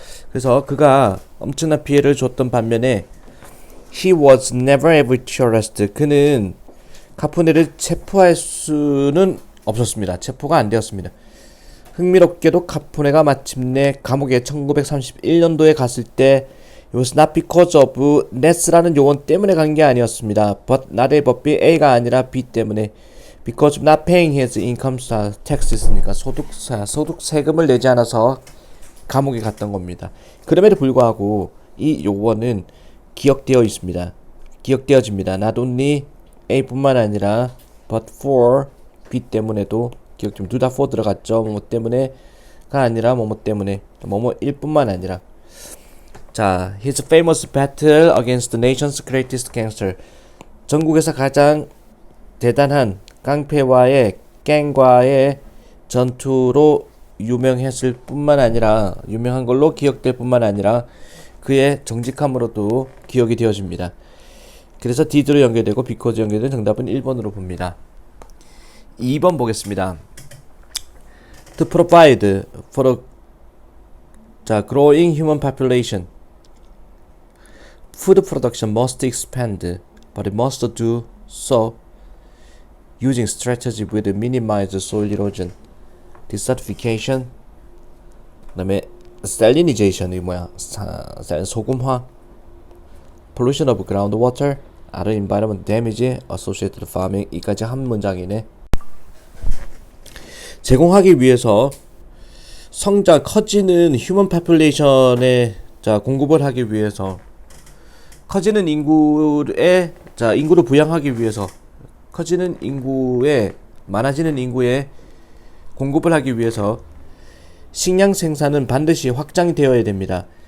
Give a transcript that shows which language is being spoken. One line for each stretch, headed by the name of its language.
Korean: 그래서 그가 엄청난 피해를 줬던 반면에
English: he was never able to arrest,
Korean: 그는 카포네를 체포할 수는 없었습니다. 체포가 안 되었습니다. 흥미롭게도 카포네가 마침내 감옥에 1931년도에 갔을 때
English: It was not because of Ness
Korean: 라는 요원 때문에 간 게 아니었습니다.
English: But not A but B,
Korean: A가 아니라 B 때문에
English: because of not paying his income taxes
Korean: 니까 소득 세금을 내지 않아서 감옥에 갔던 겁니다. 그럼에도 불구하고 이 요원은 기억되어 있습니다. 기억되어집니다. Not only A뿐만 아니라 but for B 때문에도 기억됩니다. 둘 다 for 들어갔죠. 뭐뭐 때문에가 아니라 뭐뭐 때문에 뭐뭐 일뿐만 아니라. 자,
English: his famous battle against the nation's greatest gangster,
Korean: 전국에서 가장 대단한 깡패와의 갱과의 전투로 유명했을 뿐만 아니라 유명한 걸로 기억될 뿐만 아니라 그의 정직함으로도 기억이 되어집니다. 그래서 did로 연결되고 because 연결된 정답은 1번으로 봅니다. 2번 보겠습니다.
English: To provide for a growing human population, food production must expand, but it must do so using strategy with minimized soil erosion, desertification,
Korean: 그다음에 salinization이 뭐야? 소금화,
English: pollution of groundwater, other environment damage associated with farming.
Korean: 이까지 한 문장이네. 제공하기 위해서 커지는 휴먼 파퓰레이션에 공급을 하기 위해서, 커지는 인구의 인구를 부양하기 위해서, 커지는 인구에 많아지는 인구에 공급을 하기 위해서 식량 생산은 반드시 확장이 되어야 됩니다.